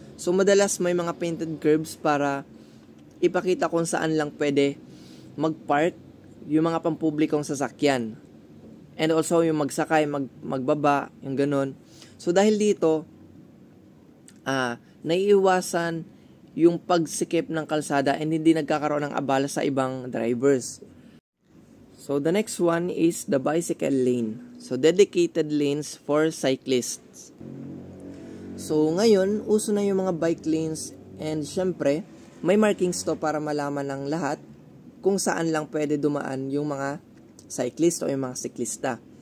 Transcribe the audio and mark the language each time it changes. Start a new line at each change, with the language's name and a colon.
Filipino: So madalas may mga painted curbs para ipakita kung saan lang pwede mag-park yung mga pampublikong sasakyan. And also yung magsakay, magbaba, yung ganun. So dahil dito, naiiwasan yung pagsikip ng kalsada and hindi nagkakaroon ng abala sa ibang drivers.
English: So the next one is the bicycle lane. So dedicated lanes for cyclists.
Filipino: So ngayon, uso na yung mga bike lanes and syempre, may markings to para malaman ng lahat kung saan lang pwede dumaan yung mga cyclist o yung mga siklista.